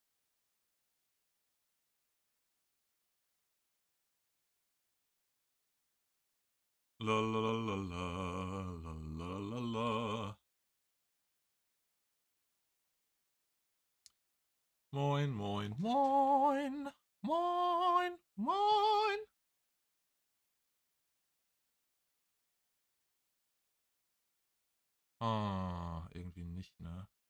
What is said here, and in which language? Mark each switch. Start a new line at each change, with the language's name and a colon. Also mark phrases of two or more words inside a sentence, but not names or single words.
German: La la la la la la la la la. Moin, moin, moin, moin, moin. Ah, irgendwie nicht, ne?